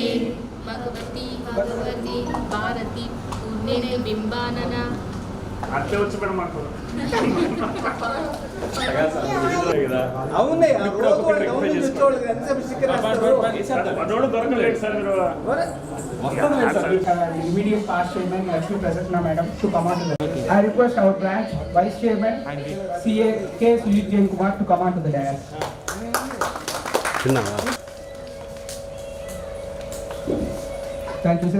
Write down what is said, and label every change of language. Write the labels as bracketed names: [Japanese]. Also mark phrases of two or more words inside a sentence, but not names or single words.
[Sanskrit] भगवती भारती पुण्यने बिंबानना [Telugu] అట్లే వచ్చి పెడమంటారు అవునే దొరకలేదు సార్ మీరు [English] immediate past chairman Lakshmi Prasanna madam to come on to the I request our branch vice chairman CA K Sujit Jain Kumar to come on to the dais. Thank you sir.